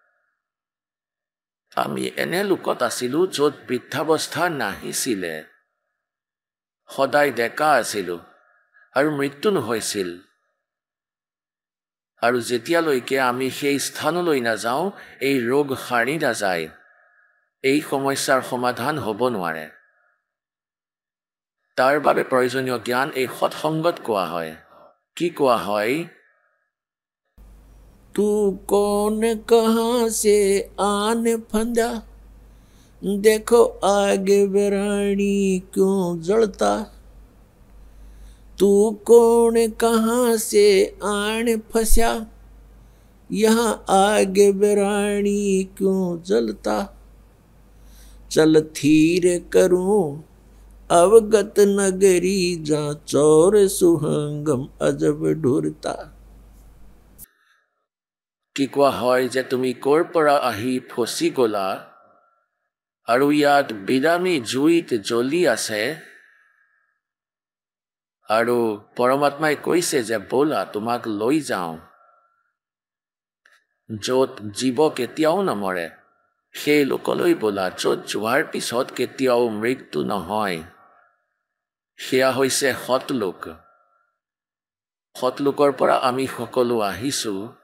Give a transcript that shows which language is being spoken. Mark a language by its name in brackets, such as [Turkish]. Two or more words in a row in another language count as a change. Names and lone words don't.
[Assamese] আমি এনে লোকত আছিলোঁ য'ত বৃদ্ধাৱস্থা নাহিছিলে সদায় ডেকা আছিলোঁ আৰু মৃত্যু নহৈছিল আৰু যেতিয়ালৈকে আমি সেই স্থানলৈ নাযাওঁ এই ৰোগ সাৰি নাযায় এই সমস্যাৰ সমাধান হ'ব নোৱাৰে তাৰ বাবে প্ৰয়োজনীয় জ্ঞান এই সৎসংগত কোৱা হয় কি কোৱা হয় [Hindi] तू कौन कहाँ से आन फंदा देखो आगे बेरानी क्यों जलता तू कौन कहाँ से आन फंसा यहाँ आगे बेरानी क्यों जलता चल थीर करूं अवगत नगरी जा चौर सुहंगम अजब ढूरता [Assamese] কি কোৱা হয় যে তুমি ক'ৰ পৰা আহি ফচি গ'লা আৰু ইয়াত বিৰামী জুইত জ্বলি আছে আৰু পৰমাত্মাই কৈছে যে ব'লা তোমাক লৈ যাওঁ য'ত জীৱ কেতিয়াও নমৰে সেই লোকলৈ ব'লা য'ত যোৱাৰ পিছত কেতিয়াও মৃত্যু নহয় সেয়া হৈছে সৎলোক সৎলোকৰ পৰা আমি সকলো আহিছোঁ